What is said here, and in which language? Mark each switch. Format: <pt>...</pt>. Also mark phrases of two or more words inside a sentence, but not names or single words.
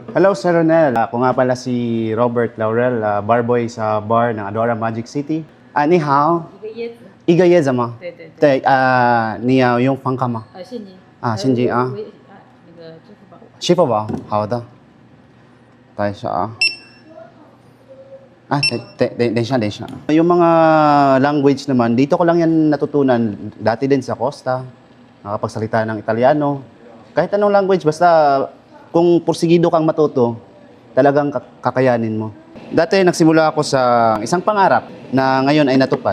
<en>Hello, Sir Ronel.</en> <tl>Ako nga pala si Robert Laurel, barboy sa bar ng Adora Magic City.</tl> <zh>你好, 一个叶子，一个叶子吗？对对对，对，你要用房卡吗？现金现金啊那个支付宝。支付宝，好的。等一下啊。等一下.</zh> <tl>Yung mga language naman, dito ko lang yan natutunan. Dati din sa Costa, nakapagsalita ng Italiano. Kahit anong language, basta kung porsigido kang matuto, talagang kakayanin mo. Dati nagsimula ako sa isang pangarap na ngayon ay natupad.</tl>